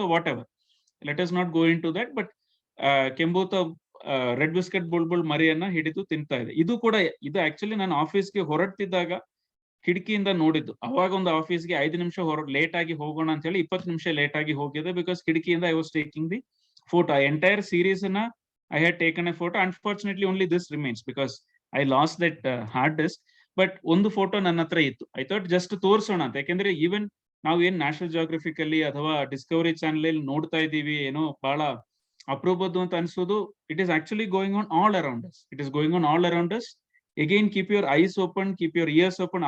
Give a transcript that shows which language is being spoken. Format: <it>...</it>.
<kn>So</kn> <en>Whatever, let us not go into that.</en> <kn>But ಕೆಂಬೂತ red biscuit Bulbul ಮರಿಯನ್ನ ಹಿಡಿದು ತಿಂತಾ ಇದೆ. ಇದು actually ನಾನು ಆಫೀಸ್ಗೆ ಹೊರಡ್ತಿದ್ದಾಗ ಕಿಟಕಿಯಿಂದ ನೋಡಿದ್ದು. ಅವಾಗ ಒಂದು ಆಫೀಸ್ಗೆ 5 ನಿಮಿಷ ಲೇಟ್ ಆಗಿ ಹೋಗೋಣ ಅಂತ ಹೇಳಿ 20 ನಿಮಿಷ ಲೇಟ್ ಆಗಿ ಹೋಗಿದೆ.</kn> <en>because</en> <kn>ಕಿಟಕಿಯಿಂದ</kn> <en>I was taking the photo. Entire series ನ I had taken a photo. Unfortunately, only this remains because I lost that hard disk.</en> <kn>But ಒಂದು ಫೋಟೋ ನನ್ನ ಹತ್ರ ಇತ್ತು.</kn> <en>I thought just</en> <kn>ತೋರಿಸೋಣ ಅಂತ. ಯಾಕೆಂದ್ರೆ ಈವನ್ ನಾವು ಏನ್ ನ್ಯಾಷನಲ್ ಜಿಯೋಗ್ರಫಿಕ್ ಅಲ್ಲಿ ಅಥವಾ ಡಿಸ್ಕವರಿ ಚಾನಲ್ ಅಲ್ಲಿ ನೋಡ್ತಾ ಇದೀವಿ, ಏನೋ ಬಹಳ ಅಪರೂಪದ್ದು ಅಂತ ಅನ್ಸೋದು.</kn> <en>It is actually going on all around us. Again keep your eyes open, keep your ears open.</en>